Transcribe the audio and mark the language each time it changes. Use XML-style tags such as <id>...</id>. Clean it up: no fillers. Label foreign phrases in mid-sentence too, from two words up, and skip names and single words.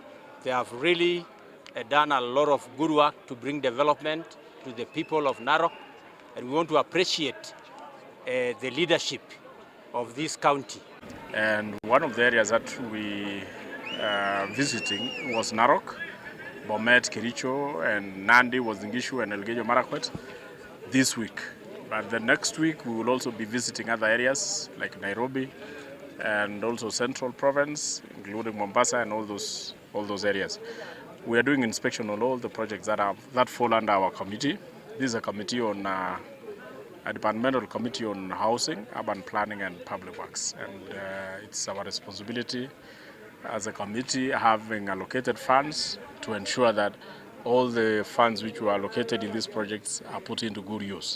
<en>They have really done a lot of good work to bring development to the people of Narok, and we want to appreciate the leadership of this county. And one of the areas that we visiting was Narok, Bomet, Kericho, and Nandi, Wazingishu, and Elgeyo Marakwet this week. But the next week we will also be visiting other areas like Nairobi and also Central Province, including Mombasa and all those areas. We are doing inspection on all the projects that fall under our committee. This is a committee on a departmental committee on housing, urban planning, and public works, and it's our responsibility as a committee, having allocated funds, to ensure that all the funds which were allocated in these projects are put into good use.</en>